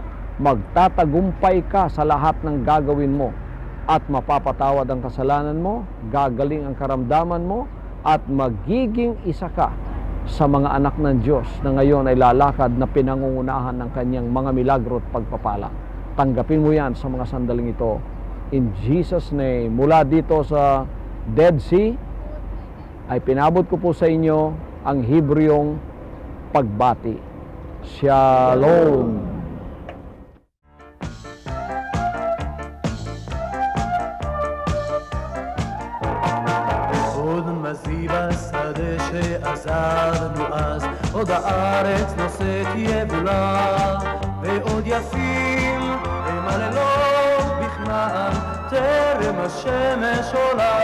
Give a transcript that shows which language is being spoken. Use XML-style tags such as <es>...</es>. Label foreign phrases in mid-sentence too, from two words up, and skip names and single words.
<tl>Magtatagumpay ka sa lahat ng gagawin mo at mapapatawad ang kasalanan mo, gagaling ang karamdaman mo, at magiging isa ka sa mga anak ng Diyos na ngayon ay lalakad na pinangungunahan ng kanyang mga milagro at pagpapala. Tanggapin mo yan sa mga sandaling ito.</tl> <en>In Jesus' name,</en> <tl>mula dito sa Dead Sea, ay pinabot ko po sa inyo ang Hebreong pagbati. Shalom!</tl> <he>עוד מזיב השדה שעזרנו אז, עוד הארץ נושאת יבולה, ועוד יפים הם הלילות בכנען, טרם השמש עולה.</he>